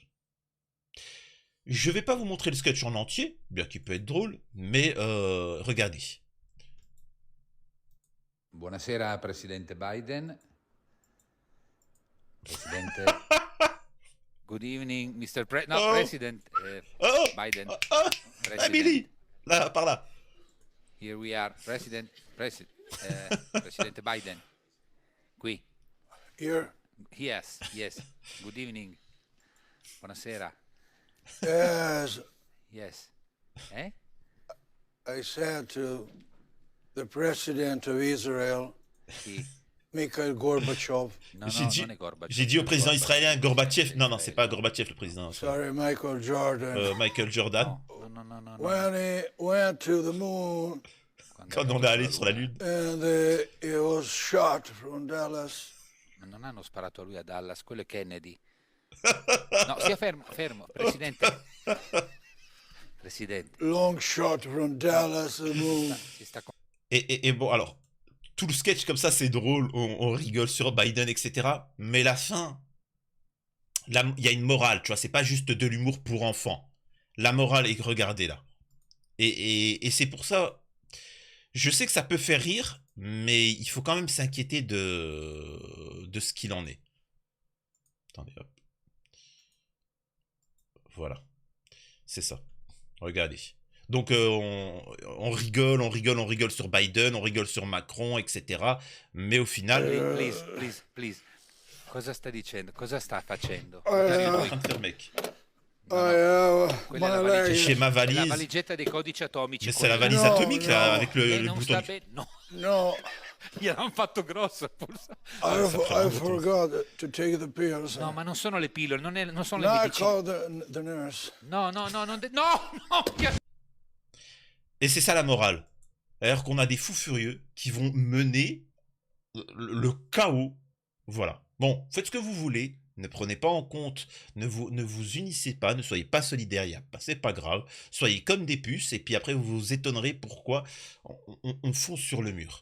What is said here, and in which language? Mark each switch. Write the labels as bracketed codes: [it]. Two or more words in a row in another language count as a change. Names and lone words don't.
[fr] Je vais pas vous montrer le sketch en entier, bien qu'il peut être drôle, mais regardez. [it] Buonasera Presidente Biden. Presidente. [en] Good evening, Mr. President Biden. President. Emily, [fr] là, par là. [en] Here we are, President Biden. [it] Qui. [en] Here? Yes. Good evening. Buonasera. Yes. Eh? I said to the President of Israel, [it] Chi? [en] Mikhail Gorbachev. [it] No, [fr] J'ai [it] no, [fr] dit, [it] non è Gorbaciov. [fr] j'ai dit au [it] non è [fr] président [it] Gorbaciov, [fr] israélien [it] è il [fr] Gorbatchev. [it] presidente [fr] Non, non, c'est [it] d'Israele. [fr] pas Gorbatchev le président. [en] Sorry, Michael Jordan. Michael Jordan. No, no, no, no, no. When he went to the moon [it] Quando [fr] Quand [it] è [fr] on [it] andato [fr] est allé [it] sulla [fr] sur la [it] Luna. [fr] Lune. [en] and he was shot from Dallas. [it] Ma non hanno sparato a lui a Dallas, quello è Kennedy. No, sia fermo, fermo, presidente. Presidente, [en] Long shot from Dallas to the moon. [it] si sta con- [fr] Et bon, alors, tout le sketch comme ça, c'est drôle, on rigole sur Biden, etc. Mais la fin, il y a une morale, tu vois, c'est pas juste de l'humour pour enfants. La morale est regardez là. Et c'est pour ça, je sais que ça peut faire rire, mais il faut quand même s'inquiéter de ce qu'il en est. Attendez, hop. Voilà. C'est ça. Regardez. Donc on rigole sur Biden, on rigole sur Macron, etc. Mais au final, [en] Please. [it] Cosa sta dicendo? Cosa sta facendo? Eh, [fr] qu'est-ce qu'il est en [it] Lui- [fr] train de faire, mec? [it] no, [en] I [it] no, [en] my [it] quella è la [en] leg. [it] valigetta, [fr] Chez ma [it] è la [fr] valise. [it] valigetta dei codici atomici. [fr] Mais c'est la [it] quella. [fr] valise [it] No, [fr] atomique là, [it] no. [fr] avec [it] E [fr] le [it] non [fr] bouton. [it] sta bene. No, [fr] No, [it] gliel'hanno fatto grosso. forse. [en] I, [fr] ça prend un [en] I [fr] bouton. [en] forgot to take the pills. [it] No, ma non sono le pillole, non sono [fr] No, le [en] I [fr] medicine. [en] called the nurse. [it] No, no. [fr] Et c'est ça la morale. C'est-à-dire qu'on a des fous furieux qui vont mener le chaos. Voilà. Bon, faites ce que vous voulez. Ne prenez pas en compte, ne vous unissez pas, ne soyez pas solidaires, c'est pas grave. Soyez comme des puces et puis après vous vous étonnerez pourquoi on fonce sur le mur.